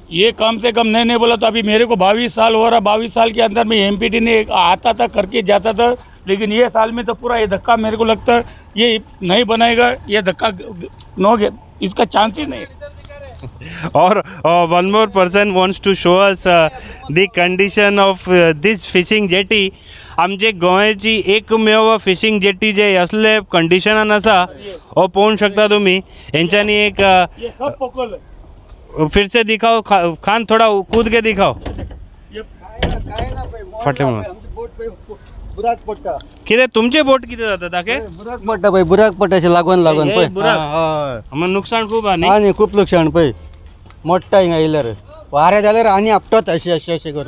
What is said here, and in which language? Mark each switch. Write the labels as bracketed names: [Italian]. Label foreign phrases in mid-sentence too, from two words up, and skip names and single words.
[Hindi] ये कम से कम नहीं बोला तो अभी मेरे को 22 साल हो रहा। 22 साल के अंदर में MPT ने आता था करके जाता था, लेकिन ये साल में तो पूरा ये धक्का मेरे को लगता है ये नहीं बनाएगा, ये धक्का नो, इसका चांस ही नहीं है। [English] और one more person wants to show us the condition of this fishing jetty. [Konkani] आमचे गोंयची एकमेव [English] fishing jetty [Konkani] जे असले कंडिशनान आसा हो पळोवंक शकता तुमी. हेंच्यांनी एक [Hindi] ये सब पोकल है। फिर से दिखाओ खान, थोड़ा कूद के दिखाओ. [Konkani] फाटले म्हणून बुराक पडटा कितें तुमचे बोट कितें जाता ताके? बुराक पडटा पळय, बुराक पडटा अशें लागून लागून हे पळय. बुराक? हय [Marathi] मग नुकसान खूप आहे [Konkani] आनी खूब लुकसाण पळय, मोडटा हिंगा येयल्यार वारें जाल्यार आनी आपटत अशें अशें अशें करून.